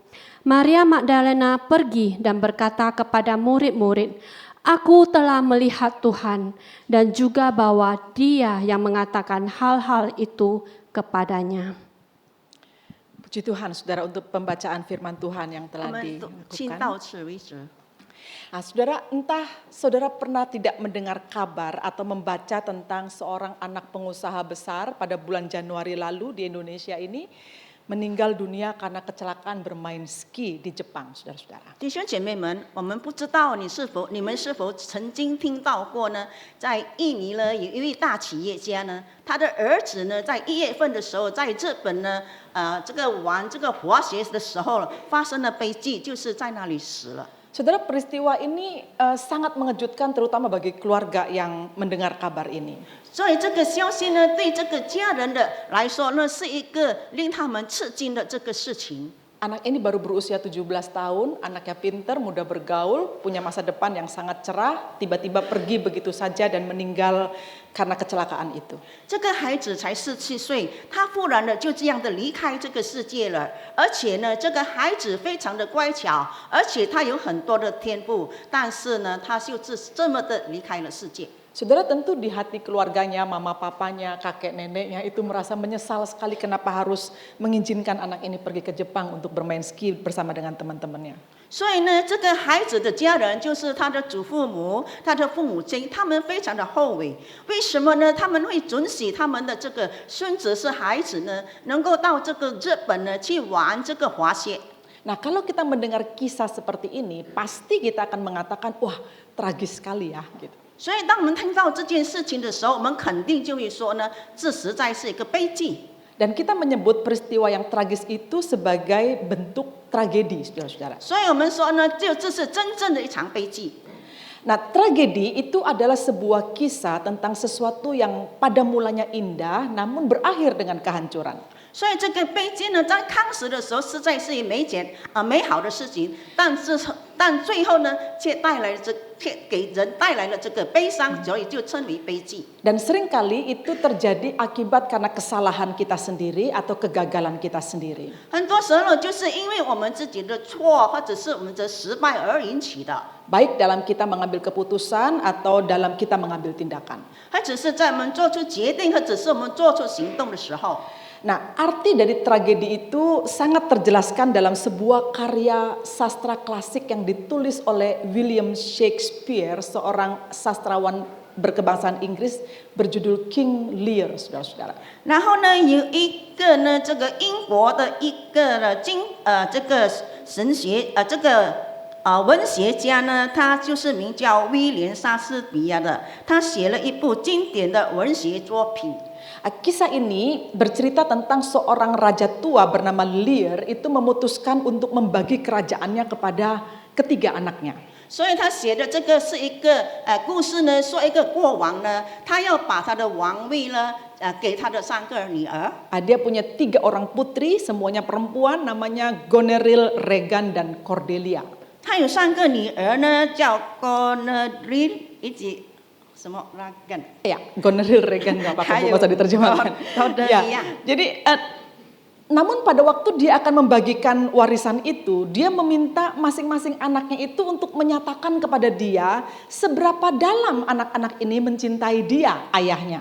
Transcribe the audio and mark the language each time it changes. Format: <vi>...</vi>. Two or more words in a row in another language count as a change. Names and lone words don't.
<id>Maria Magdalena pergi dan berkata kepada murid-murid, "Aku telah melihat Tuhan," dan juga bahwa Dia yang mengatakan hal-hal itu kepadanya. Puji Tuhan saudara untuk pembacaan firman Tuhan yang</id> <zh>我</zh> <id>telah</id> <zh>们请</zh> <id>dilakukan.</id> <zh>到此为止。</zh> <id>Nah, saudara, entah saudara pernah tidak mendengar kabar atau membaca tentang seorang anak pengusaha besar pada bulan Januari lalu di Indonesia ini meninggal dunia karena kecelakaan bermain ski di Jepang, saudara-saudara.</id> <zh>弟兄姐妹们，我们不知道你们是否曾经听到过呢？在印尼呢，有一位大企业家呢，他的儿子呢，在1月份的时候，在日本呢，玩这个滑雪的时候发生了悲剧，就是在那里死了。</zh> <id>Saudara, peristiwa ini sangat mengejutkan terutama bagi keluarga yang mendengar kabar ini.</id> <zh>所以这个消息呢，对这个家人的来说呢，是一个令他们吃惊的这个事情。</zh> <id>Anak ini baru berusia 17 tahun, anaknya pintar, mudah bergaul, punya masa depan yang sangat cerah, tiba-tiba pergi begitu saja dan meninggal karena kecelakaan itu.</id> <zh>这个孩子才17岁，他忽然的就这样的离开这个世界了。而且呢，这个孩子非常的乖巧，而且他有很多的天赋，但是呢，他就是这么的离开了世界。</zh> <id>Saudara, tentu di hati keluarganya, mama papanya, kakek neneknya itu merasa menyesal sekali kenapa harus mengizinkan anak ini pergi ke Jepang untuk bermain ski bersama dengan teman-temannya.</id> <zh>所以呢，这个孩子的家人就是他的祖父母、他的父母亲，他们非常的后悔。为什么呢？他们会准许他们的这个孙子是孩子呢，能够到这个日本呢去玩这个滑雪。</zh> <id>Nah, kalau kita mendengar kisah seperti ini, pasti kita akan mengatakan, wah, tragis sekali ya, gitu.</id> <zh>所以，当我们听到这件事情的时候，我们肯定就会说呢，这实在是一个悲剧。</zh> <id>Dan kita menyebut peristiwa yang tragis itu sebagai bentuk tragedi, saudara-saudara.</id> <zh>所以我们说呢，这是真正的一场悲剧。</zh> <id>Nah, tragedi itu adalah sebuah kisah tentang sesuatu yang pada mulanya indah, namun berakhir dengan kehancuran.</id> <zh>所以这个悲剧呢，在开始的时候实在是美好的事情，但最后呢，却给人带来了这个悲伤，所以就称为悲剧。</zh> <id>Dan seringkali itu terjadi akibat karena kesalahan kita sendiri atau kegagalan kita sendiri.</id> <zh>很多时候就是因为我们自己的错，或者是我们的失败而引起的，</zh> <id>Baik dalam kita mengambil keputusan atau dalam kita mengambil tindakan.</id> <zh>或者是在我们做出决定，或者是我们做出行动的时候。</zh> <id>Nah, arti dari tragedi itu sangat terjelaskan dalam sebuah karya sastra klasik yang ditulis oleh William Shakespeare, seorang sastrawan berkebangsaan Inggris berjudul King Lear, saudara-saudara.</id> <zh>然后呢，有一个呢，这个英国的一个这个神学这个文学家呢，他就是名叫威廉莎士比亚的，他写了一部经典的文学作品。</zh> <id>Kisah ini bercerita tentang seorang raja tua bernama Lear itu memutuskan untuk membagi kerajaannya kepada ketiga anaknya.</id> <zh>所以他写的这个是一个故事呢，说一个国王呢，他要把他的王位呢给他的3个女儿。</zh> <id>Dia punya 3 orang putri, semuanya perempuan, namanya Goneril, Regan, dan Cordelia.</id> <zh>他有3个女儿呢，叫 Goneril 以及什么 Regan。</zh> <id>Ya, Goneril, Regan nggak apa-apa, bisa diterjemahkan. Ya, jadi namun pada waktu dia akan membagikan warisan itu, dia meminta masing-masing anaknya itu untuk menyatakan kepada dia seberapa dalam anak-anak ini mencintai dia, ayahnya.</id>